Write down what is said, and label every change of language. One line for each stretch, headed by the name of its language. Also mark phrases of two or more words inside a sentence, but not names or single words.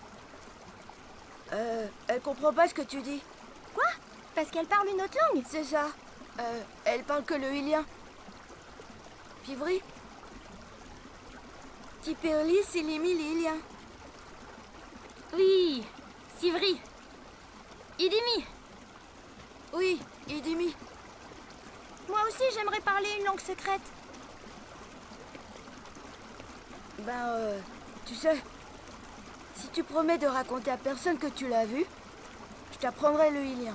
French: Elle comprend pas ce que tu dis. Quoi? Parce qu'elle parle une autre langue? C'est ça. Elle parle que le hilien. Pivri? Tiperli, Silimi, l'hilien. Oui, Sivri. Idimi. Oui, Idimi. Moi aussi, j'aimerais parler une langue secrète. Ben, tu sais, si tu promets de raconter à personne que tu l'as vu, je t'apprendrai le hilien.